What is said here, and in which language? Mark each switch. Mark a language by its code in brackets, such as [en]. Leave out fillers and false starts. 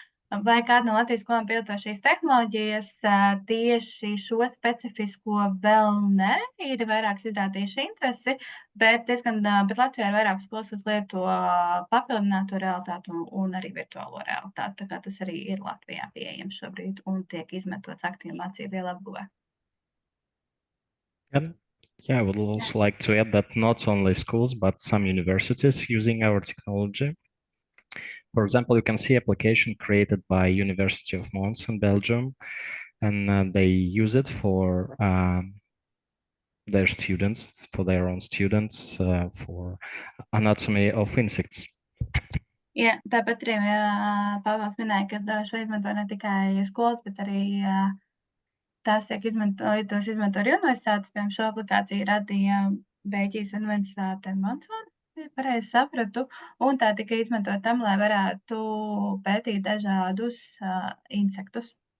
[lv] vai kāda no Latvijas skolām pielieto šīs tehnoloģijas, tieši šo specifisko vēl ne, ir vairākas izrādījuši interesi, bet Latvijā ir vairākas skolas, kas lieto papildināto realitāti un arī virtuālo realitāti, tā kā tas arī ir Latvijā pieejams šobrīd un tiek izmantots aktīvi mācību vielu apguvē. [en] And yeah, I would also like to add that not only schools, but some universities using our technology. For example, you can see application created by University of Mons in Belgium, and they use it for their students, for their own students, for anatomy of insects. [lv] Jā, tāpat arī Pāvils minēja, ka šo izmanto ne tikai skolas, bet arī tās tos izmanto arī universitātes. Piemēram, šo aplikāciju radīja Beļģijas universitāte Mansona, ja pareizi sapratu, un tā tika izmantot tam, lai varētu pētīt dažādus insektus.